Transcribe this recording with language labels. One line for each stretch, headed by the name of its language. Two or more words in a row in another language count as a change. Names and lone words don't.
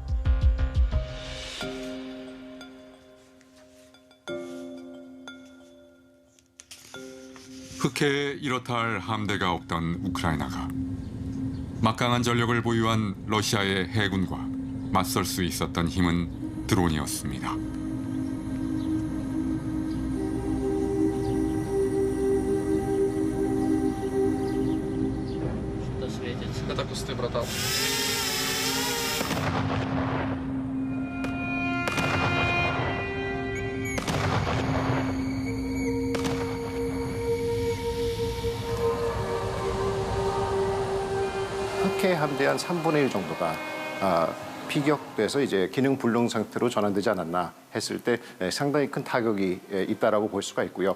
Korean: 흑해에 이렇다 할 함대가 없던 우크라이나가 막강한 전력을 보유한 러시아의 해군과 맞설 수 있었던 힘은 드론이었습니다.
Russian: Это кусты, братан.
Korean: 흑해 함대 한 3분의 1 정도가 피격돼서 이제 기능 불능 상태로 전환되지 않았나 했을 때 상당히 큰 타격이 있다라고 볼 수가 있고요.